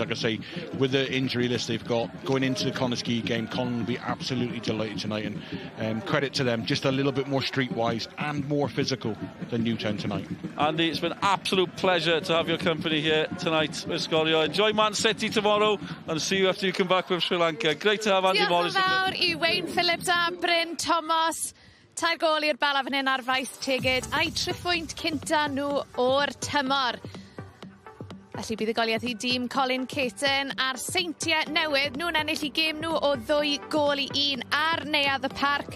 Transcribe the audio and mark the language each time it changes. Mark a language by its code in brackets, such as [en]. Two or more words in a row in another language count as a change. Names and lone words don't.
[en] Like I say, with the injury list they've got going into the Connors Quay game, Colin will be absolutely delighted tonight, and credit to them. Just a little bit more streetwise and more physical than Newtown tonight. Andy, it's been an absolute pleasure to have your company here tonight with Scorio. Enjoy Man City tomorrow, and see you after you come back with Sri Lanka. Great to have Andy Morris. [cy] Diolch yn fawr I Wayne Phillips a Bryn Thomas. Tair gol i'r Bala fan hyn ar faith tegid a'i triphwynt cynta nhw o'r tymor. Felly bydd y goliaeth I dîm Colin Caton a'r Seintiau Newydd. Nhw'n ennill I gêm nhw o 2 gol I 1 ar neuadd y parc.